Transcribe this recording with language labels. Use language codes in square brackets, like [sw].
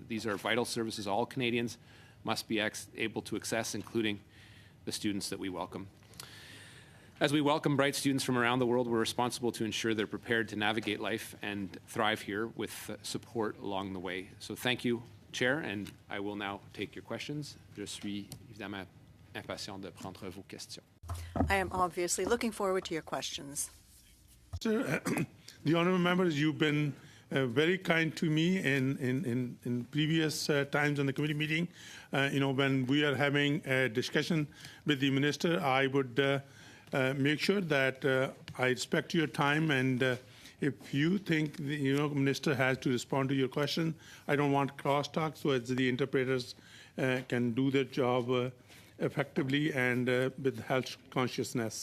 [en] These are vital services all Canadians must be able to access, including the students that we welcome. As we welcome bright students from around the world, we're responsible to ensure they're prepared to navigate life and thrive here with support along the way. So thank you, Chair, and I will now take your questions. [fr] Je suis évidemment impatient de prendre vos questions. [en] I am obviously looking forward to your questions. Sir, the honourable members, you've been very kind to me in previous times on the committee meeting. When we are having a discussion with the minister, I would make sure that I respect your time, and if you think the minister has to respond to your question, I don't want crosstalk, so as the interpreters can do their job effectively and with health consciousness.